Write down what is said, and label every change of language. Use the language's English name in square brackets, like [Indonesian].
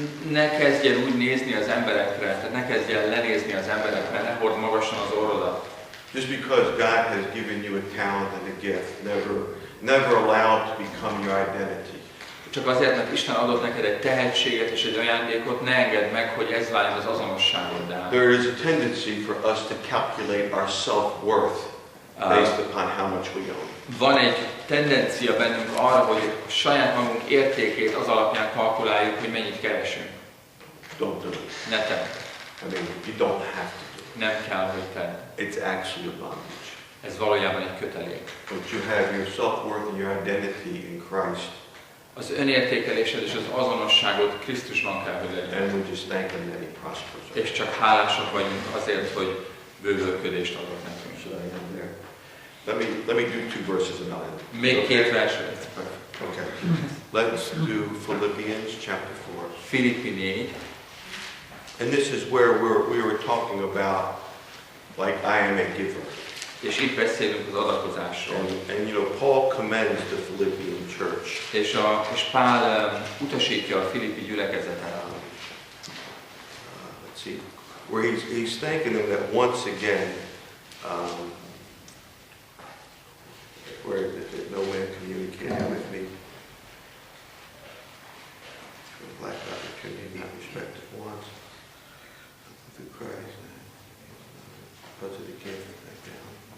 [Hungarian] Ne kezdj el úgy nézni az emberekre, tehát ne kezdj el lenézni az emberekre, ne hord magasan az orrodat. [English] Just because God has given you a talent and a gift, never allow it to become your identity. [Hungarian] Csak azért, mert Isten adott neked egy tehetséget és egy ajándékot, ne engedd meg, hogy ez váljon az azonosságoddá. [English] There is a tendency for us to calculate our self-worth based upon how much we own. [Hungarian] Van egy tendencia bennünk arra, hogy a saját magunk értékét az alapján kalkuláljuk, hogy mennyit keresünk. [English] Don't do it. [Hungarian] Ne tedd. [English] I mean, you don't have to do it. [Hungarian] Nem kell, hogy tedd. [English] It's actually a bondage. [Hungarian] Ez valójában egy kötelék. [English] But you have your self-worth and your identity in Christ. [Hungarian] Az önértékelésed és az azonosságod Krisztusban kell, hogy legyen. [English] And we just thank Him that He prospers. [Hungarian] És csak hálásak vagyunk azért, hogy bővölködést adott nekünk. [English] Let me do 2 verses and I'll. [Hungarian] Még 2 verset. [English] Okay. Let's do Philippians chapter 4. [Hungarian] Filippi 4. [English] And this is where we were talking about, like, I am a giver. [Hungarian] És itt beszélünk az adakozásról. [English] And Paul commends the Philippian church. [Hungarian] És Pál utasítja a filippi gyülekezetet. [English] Let's see, where he's thanking them that once again, where no man communicated with me. Black opportunity, not respected once. Through Christ, because of the gift back down.